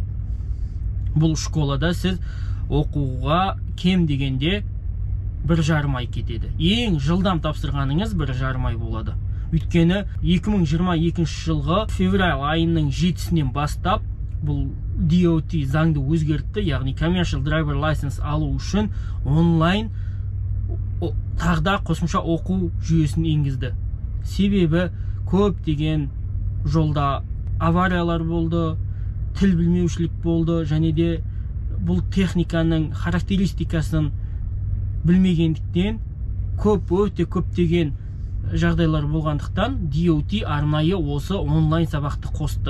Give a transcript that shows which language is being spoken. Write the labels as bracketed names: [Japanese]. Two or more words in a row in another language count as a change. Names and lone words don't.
[Kazakh] Бұл школада сіз оқуға кем дегенде 1,5 ай кетеді. Ең жылдам тапсырғаныңыз 1,5 ай болады. Өйткені 2022 жылғы февраль айының 7-сінен бастап бұл DOT заңды өзгертті, яғни [English] commercial driver license [Kazakh] алу үшін онлайн тағда қосымша оқу жүйесін енгізді. Себебі көп деген жолда авариялар болды, тіл білмеушілік болды, және де бұл техниканың характеристикасын білмегендіктен өте көп деген жағдайлар болғандықтан DOT арнайы осы онлайн сабақты қосты.